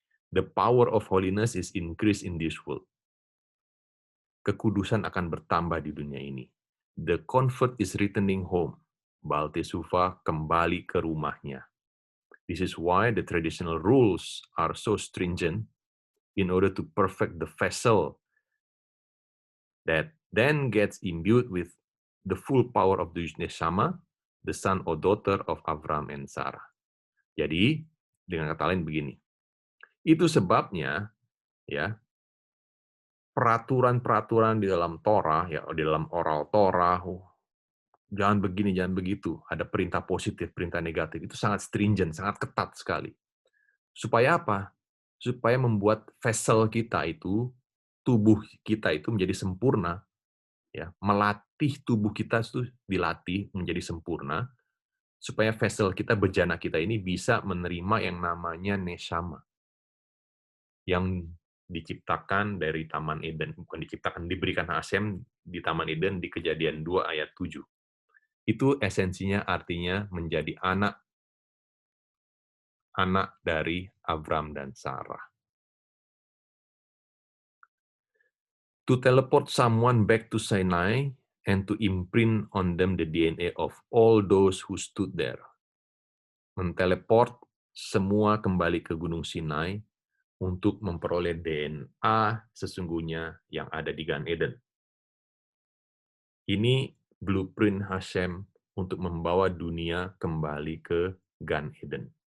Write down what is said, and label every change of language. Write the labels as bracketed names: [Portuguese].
[English] The power of holiness is increased in this world. [Indonesian] Kekudusan akan bertambah di dunia ini. [English] The convert is returning home. [Indonesian] Baal Tesufa kembali ke rumahnya. [English] This is why the traditional rules are so stringent in order to perfect the vessel that then gets imbued with the full power of the Neshama, the son or daughter of Abraham and Sarah. [Indonesian] Jadi, dengan kata lain begini. Itu sebabnya, ya, peraturan-peraturan di dalam Torah, ya, di dalam oral Torah, jangan begini, jangan begitu. Ada perintah positif, perintah negatif. Itu sangat stringent, sangat ketat sekali. Supaya apa? Supaya membuat vessel kita itu, tubuh kita itu menjadi sempurna, ya, melatih tubuh kita itu dilatih menjadi sempurna, supaya vessel kita, bejana kita ini bisa menerima yang namanya neshama, yang diciptakan dari Taman Eden, bukan diciptakan, diberikan Hashem di Taman Eden di Kejadian 2 ayat 7. Itu esensinya, artinya menjadi anak dari Abram dan Sarah. [English] To teleport someone back to Sinai and to imprint on them the DNA of all those who stood there. [Indonesian] Menteleport semua kembali ke Gunung Sinai untuk memperoleh DNA sesungguhnya yang ada di Gan Eden. Ini blueprint Hashem untuk membawa dunia kembali ke Gan Eden.